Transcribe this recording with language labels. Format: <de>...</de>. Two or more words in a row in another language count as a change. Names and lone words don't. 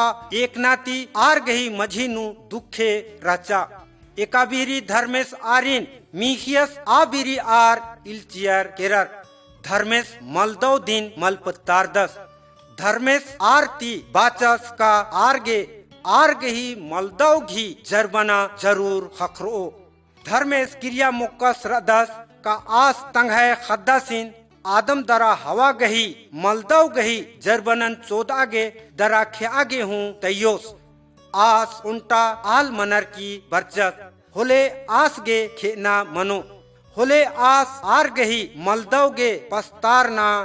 <kru>एक नाती आर गही मझी नु दुखे रचा एकाबीरी धर्मेश आरिन मीखियस आबिरी आर इल्चियर केरर धर्मेश मलदौ दिन मलपत्तारदस धर्मेश आरती बाचस का आरगे आरगही मलदौ घी जरबना जरूर खखरो धर्मेश क्रिया मुक्कस रदस का आस तंग है खद्दासिन आदम दरा हवा गही मलदौ गही जरबनन चोदागे दरा खे आगे हूँ तयोस आस उंटा आल मनर की बरचत होले आस गे खेना मनो होले आस आर गही मलदव गे पस्तार ना</kru>